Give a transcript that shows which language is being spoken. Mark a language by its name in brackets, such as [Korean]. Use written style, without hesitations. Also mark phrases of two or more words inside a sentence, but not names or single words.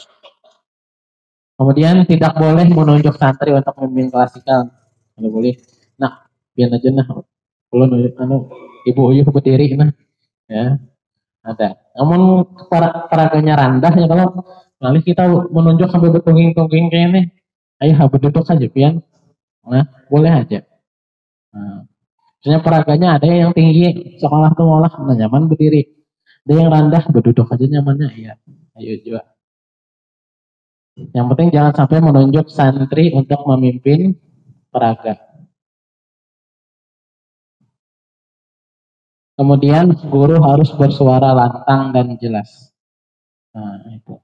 [Indonesian] Kemudian tidak boleh menunjuk santri untuk membimbing klasikal. Tidak boleh. Nah, biar aja nah. Kalau ibu uyuh berdiri nah, ya ada. Namun peraganya rendah ya kalau kali kita menunjuk sampai bertungging-tungging kayak ini, ayo berduduk saja pian. Nah, boleh aja. Nah, misalnya peraganya ada yang tinggi, sekolah tuh malah nyaman berdiri. Ada yang rendah berduduk aja nyamannya, iya. Ayo juga. Yang penting jangan sampai menunjuk santri untuk memimpin peraga. Kemudian guru harus bersuara lantang dan jelas. Nah, itu.